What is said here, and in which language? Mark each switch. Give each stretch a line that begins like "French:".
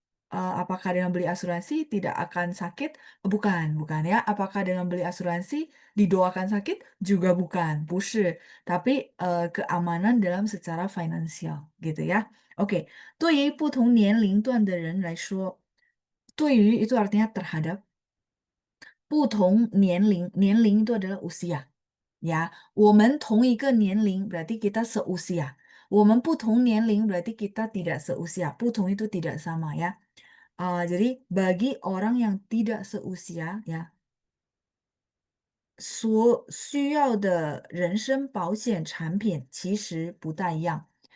Indonesian: Apakah dengan beli asuransi tidak akan sakit? Bukan ya. Apakah dengan beli asuransi didoakan sakit? Juga bukan,
Chinese: 不是.
Indonesian: Tapi keamanan dalam secara finansial gitu ya.
Chinese: Oke, 对于不同年龄段的人来说，对于
Indonesian: itu artinya terhadap,
Chinese: 不同年龄, 年龄
Indonesian: itu adalah usia.
Chinese: Ya, 我们同一个年龄 berarti kita seusia. 我们不同年龄
Indonesian: berarti kita tidak seusia. 不同 itu tidak sama ya. Jadi bagi orang yang tidak seusia ya,
Chinese: 所需要的人身保险产品其实不太一样。